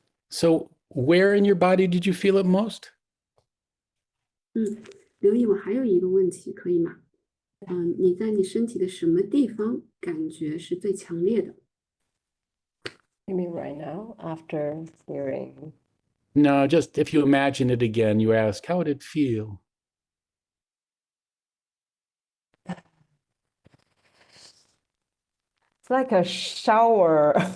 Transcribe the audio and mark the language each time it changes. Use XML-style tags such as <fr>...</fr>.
<en>So where in your body did you feel it most?</en> <zh>刘毅，我还有一个问题，可以吗？你在你身体的什么地方感觉是最强烈的？</zh> <en>You mean right now, after hearing? No, just if you imagine it again, you ask, how would it feel? It's like a shower.</en>